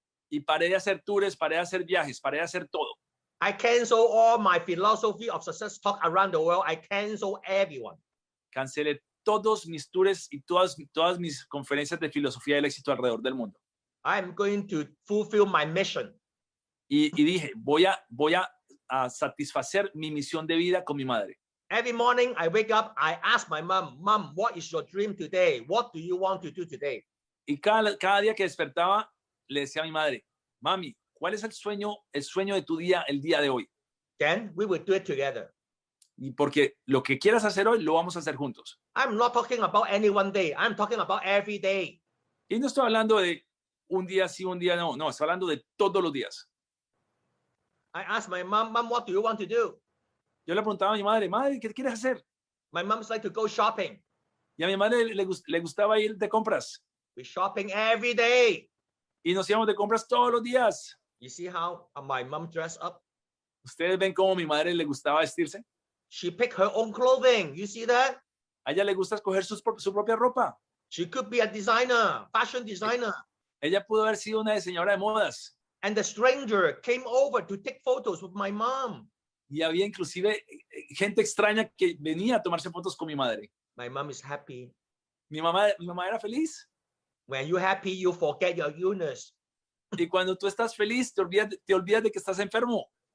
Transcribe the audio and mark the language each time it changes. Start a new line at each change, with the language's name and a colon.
Spanish: Y paré de hacer tours, paré de hacer viajes, paré de hacer todo.
English: I cancel all my philosophy of success talk around the world. I cancel everyone.
Spanish: Cancelé todos mis tours y todas mis conferencias de filosofía del éxito alrededor del mundo.
English: I'm going to fulfill my mission.
Spanish: Y dije, voy a satisfacer mi misión de vida con mi madre.
English: Every morning I wake up, I ask my mom, Mom, what is your dream today? What do you want to do today?
Spanish: Y cada día que despertaba, le decía a mi madre, mami, ¿cuál es el sueño de tu día el día de hoy?
English: Then we will do it together.
Spanish: Y porque lo que quieras hacer hoy, lo vamos a hacer juntos.
English: I'm not talking about any one day. I'm talking about every day.
Spanish: Y no estoy hablando de un día sí, un día no. No, estoy hablando de todos los días.
English: I asked my mom, Mom, what do you want to do?
Spanish: Yo le preguntaba a mi madre, madre, ¿qué quieres hacer?
English: My mom's like to go shopping.
Spanish: Y a mi madre le gustaba ir de compras.
English: We're shopping every day.
Spanish: Y nos íbamos de compras todos los días.
English: You see how my mom dressed up?
Spanish: ¿Ustedes ven cómo a mi madre le gustaba vestirse?
English: She picked her own clothing. You see that?
Spanish: A ella le gusta escoger su propia ropa.
English: She could be a designer, fashion designer.
Spanish: Ella pudo haber sido una diseñadora de modas.
English: And the stranger came over to take photos with my mom.
Spanish: Y había inclusive gente extraña que venía a tomarse fotos con mi madre.
English: My mom is happy.
Spanish: Mi mamá era feliz.
English: When you're happy, you forget your illness.
Spanish: Y cuando tú estás feliz, te olvidas de que estás enfermo.